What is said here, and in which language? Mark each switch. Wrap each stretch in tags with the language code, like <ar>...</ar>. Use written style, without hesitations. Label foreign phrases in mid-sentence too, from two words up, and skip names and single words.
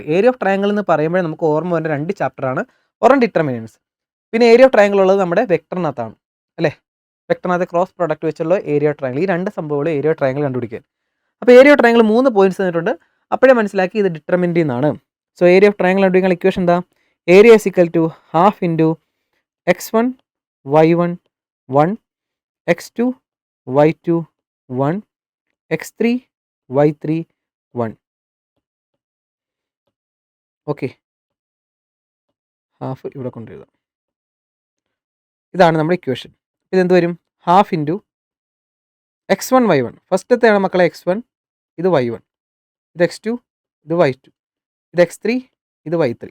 <en>area of triangle</en> <ml>എന്ന് പറയുമ്പോൾ നമുക്ക് ഓർമ്മ വരുന്ന 2 ചാപ്റ്ററാണ്. ഒരെണ്ണം ഡിറ്റർമിനൻസ്, പിന്നെ</ml> <en>area of triangle</en> <ml>ഉള്ളത് നമ്മുടെ വെക്ടറിനകത്താണ് അല്ലേ. വെക്ടറിനകത്ത്</ml> <en>cross product</en> <ml>വെച്ചുള്ള</ml> <en>area of triangle.</en> <ml>ഈ 2 സംഭവങ്ങൾ</ml> <en>area of triangle</en> <ml>കണ്ടുപിടിക്കാൻ. അപ്പോൾ</ml> <en>area of triangle</en> <ml>3 പോയിന്റ്സ് തന്നിട്ടുണ്ട്. അപ്പോഴേ മനസ്സിലാക്കി ഇത് ഡിറ്റർമിൻ്റ് എന്നാണ്.</ml> <en>so area of triangle</en> <ml>കണ്ടുപിടിക്കാൻ ഇക്വേഷൻ എന്താ?</ml> <en>area is equal to half into x1 y1 1 x2 y2 1 x3 y3 1.</en> <ml>ഓക്കെ, ഹാഫ് ഇവിടെ കൊണ്ടുവരുക. ഇതാണ് നമ്മുടെ ഇക്വേഷൻ. ഇതെന്ത് വരും?</ml> <en>half into</en> <ml>x1 y1. ഫസ്റ്റത്തെയാണ് മക്കളെ x1, ഇത് y1, ഇത് x2, ഇത് y2, ഇത് x3, ഇത് y3.</ml>